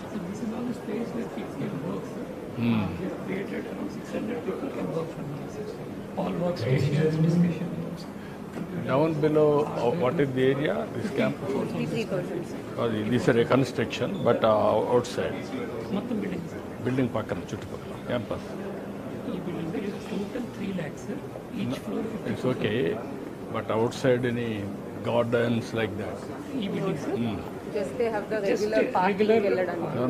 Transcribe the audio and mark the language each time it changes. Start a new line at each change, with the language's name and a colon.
English: So this is all the space where kids can work, sir. We have created around 600 people can work from here, sir. All workstations, discussion rooms. Down below, what is the area? This campus? 53%. Oh, this is a reconstruction, but outside.
Telugu: మొత్తం building sir. Building పక్కన చుట్టుపక్కల campus. ఈ building total 3 lakhs, sir.
English: Each floor 50. It's okay, but outside any gardens like that.
Telugu: ఈ building sir.
English: Just they have the regular parking వెళ్ళడానికి.